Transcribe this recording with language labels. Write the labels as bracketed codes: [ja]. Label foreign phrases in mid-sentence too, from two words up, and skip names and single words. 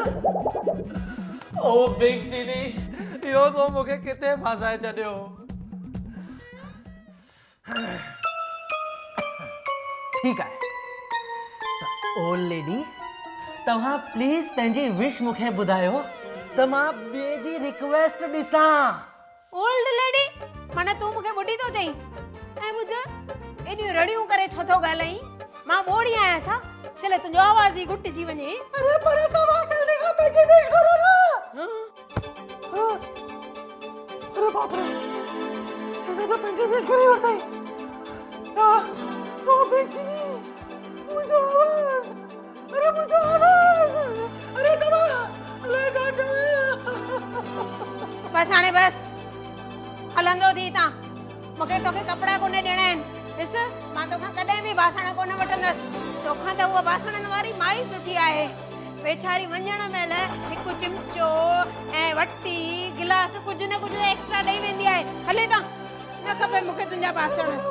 [sd] ओ बिग टीवी इहो तो मूंखे किथे फासाए छॾियो ठीकु आहे त [en] old lady [sd] तव्हां प्लीज़ पंहिंजी विश मूंखे ॿुधायो त मां ॿिए जी रिक्वेस्ट ॾिसां [en] old lady [sd] माना तूं मूंखे ॿुधी थो चई ऐं ॿुध एॾियूं रड़ियूं करे छो थो ॻाल्हाई मां ॿोड़ी आहियां छा छले तुंहिंजो आवाज़ ई घुटिजी वञे अरे पर तव्हां जल्दी खां पंहिंजी विश करो न अरे बाप रे हिन त पंहिंजी विश करे वरितई ओ बिग टीवी मुंहिंजो आवाज़ अरे तव्हां ले जा बस हाणे बस हलंदो थी तां मूंखे तोखे कपिड़ा कोन ॾियणा आहिनि ॾिस मां तोखां कॾहिं बि बासण कोन वठंदसि तोखां त उहा बासणनि वारी माई सुठी आहे वेचारी वञण महिल हिकु चिमचो ऐं वटी गिलास कुझु न कुझु एक्स्ट्रा ॾेई वेंदी आहे हले तां न खपे मूंखे तुंहिंजा बासण